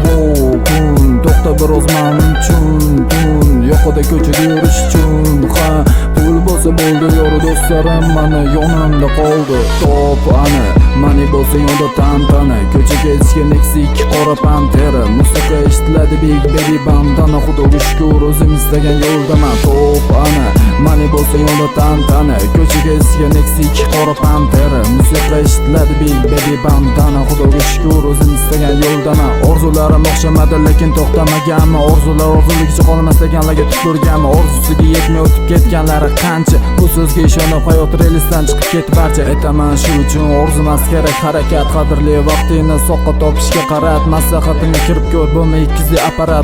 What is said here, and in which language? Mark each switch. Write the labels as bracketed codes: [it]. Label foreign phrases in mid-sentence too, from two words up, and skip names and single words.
[uz] To'xta biroz men uchun kun yoqadi ko'chada yurish uchun. Ha pul bo'lsa bo'ldi yo'ri do'stlarim mana yonimda qoldi. Top ana mani bo'lsa yonda tantana. Ko'chaga tushgan eksik qora pantera. Musiqa eshitiladi [en] big baby bandana. [uz] Xudoga shukr o'zim istagan yo'ldaman. Top ana mani bo'lsa yonda tantana. Ko'chaga tushgan eksik qora pantera. Musiqa eshitiladi [en] big baby bandana. [uz] Xudoga shukr o'zim istagan yo'ldaman. Orzularim o'xshamadi lekin to'xtamaganman. Orzular orzuligicha qolmas deganlarga tupurganman. Orzusiga yetmay o'tib ketganlari qancha. Bu so'zga ishonib hayot relisdan chiqib ketib barcha. Aytaman shu uchun orzumas kerak harakat. Qadrli vaqtingni soqqa topishga qarat. Maslahatimga kirib ko'r bo'lma ikkizli apparat.